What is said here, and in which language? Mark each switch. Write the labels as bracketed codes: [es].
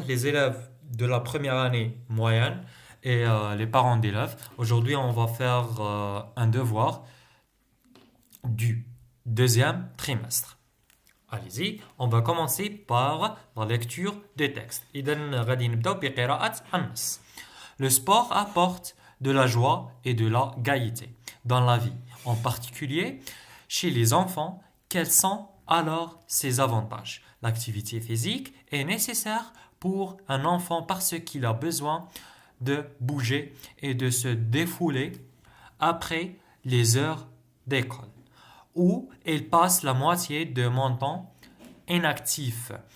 [fr] Les élèves de la première année moyenne et les parents d'élèves. Aujourd'hui, on va faire un devoir du deuxième trimestre. Allez-y, on va commencer par la lecture des textes. [ar] إذن غادي نبداو بقراءة النص. [fr] Le sport apporte de la joie et de la gaieté dans la vie, en particulier chez les enfants. Quels sont alors ses avantages? L'activité physique est nécessaire pour un enfant parce qu'il a besoin de bouger et de se défouler après les heures d'école, où il passe la moitié de mon temps inactif.